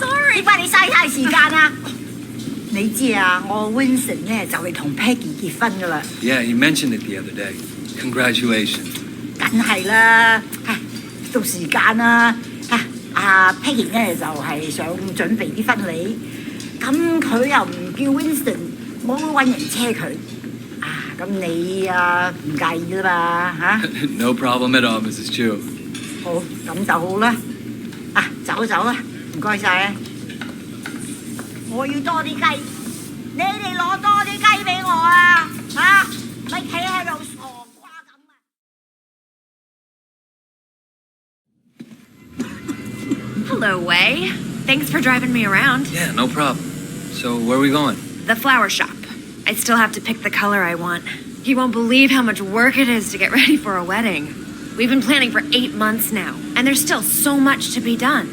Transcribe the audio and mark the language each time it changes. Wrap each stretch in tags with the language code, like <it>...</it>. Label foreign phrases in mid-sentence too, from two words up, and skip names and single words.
<yue>點解你嘥太時間啊？你知啊，我 Winston 咧就嚟同 Peggy 結婚噶啦。</yue> <en>Yeah, you mentioned it the other day. Congratulations.</en> <yue>梗係啦，到時間啦嚇。阿 Peggy 咧就係想準備啲婚禮，咁佢又唔叫 Winston，我會揾人車佢。咁你唔介意啦嘛嚇</yue> <en>No problem at all, Mrs. Chu.</en> <yue>好，咁就好啦。走啦，唔該晒啊！我要多啲雞，你哋攞多啲雞俾我啊！咪企喺度。</yue> <en>Hello, Wei. Thanks for driving me around. Yeah, no problem. So, where are we going? The flower shop. I still have to pick the color I want. You won't believe how much work it is to get ready for a wedding. We've been planning for 8 months now, and there's still so much to be done.</en>